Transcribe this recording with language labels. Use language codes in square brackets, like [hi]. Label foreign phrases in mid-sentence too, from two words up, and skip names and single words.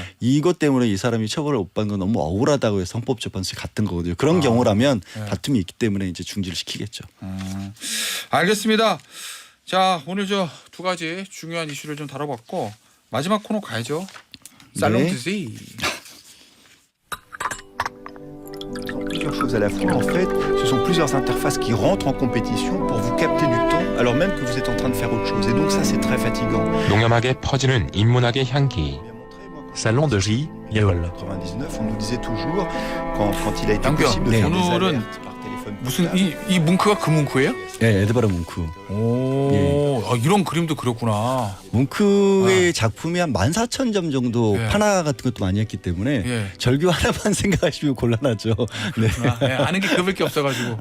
[ko] 이것 때문에 이 사람이 처벌을 못 받는 건 너무 억울하다고 해서 헌법재판소에 갔던 거거든요. 그런 경우라면 예. 다툼이 있기 때문에 이제 중지를 시키겠죠. 알겠습니다. 자 오늘 저 두 가지 중요한 이슈를 좀 다뤄봤고 마지막 코너 가야죠. 살롱 네. 드시. [fr] Plusieurs choses à la fois. En fait, ce sont plusieurs interfaces qui rentrent en compétition pour vous capter du temps alors même que vous êtes en train de faire autre chose. Et donc ça, c'est très fatigant. [ko] 농염하게 퍼지는 인문학의 향기. Salon de J. 예월. [fr] 99, on nous disait toujours quand il a été [ko] 양변, [fr] possible de faire des [ko] 오늘은 [fr] alertes par téléphone [ko] 무슨 [fr] portable. [ko] 이 뭉크가 그 뭉크예요? 네, 에드바르 뭉크. 오, 아, 이런 그림도 그렸구나. 뭉크의 작품이 한 14,000점 정도 예. 판화 같은 것도 많이 했기 때문에 예. 절규 하나만 생각하시면 곤란하죠. 네. 아, 네, 아는 게 그밖에 없어가지고.